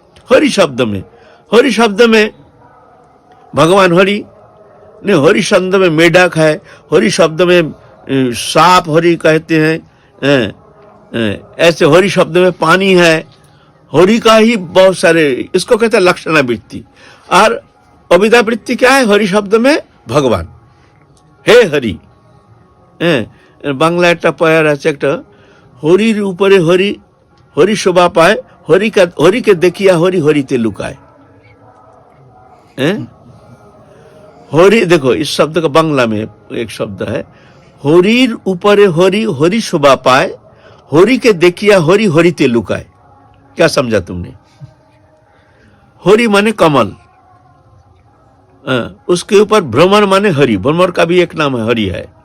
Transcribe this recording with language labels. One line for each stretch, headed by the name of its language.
Hindi: हरि शब्द में, हरि शब्द में भगवान हरि ने, हरि शब्द में मेढक है, हरि शब्द में सांप हरि कहते हैं, ऐसे हरि शब्द में पानी है, हरि का ही बहुत सारे, इसको कहते हैं लक्षणावृत्ति। और अभिधावृत्ति क्या है, हरि शब्द में भगवान, हे हरि।
Bangla: বাংলা একটা পয়ার আছে, একটা হরির উপরে হরি, হরি শোভা পায়, হরিকে দেখিয়া হরি হরিতে লুকায়।
Hindi: हरि, देखो इस शब्द का बांग्ला में एक शब्द है,
Bangla: हरिर ऊपरे हरि, हरि शोभा पाए, हरि के देखिया हरि हरिते लुकाए।
Hindi: क्या समझा तुमने? हरि माने कमल, उसके ऊपर भ्रमर माने हरि, भ्रमर का भी एक नाम है हरि है।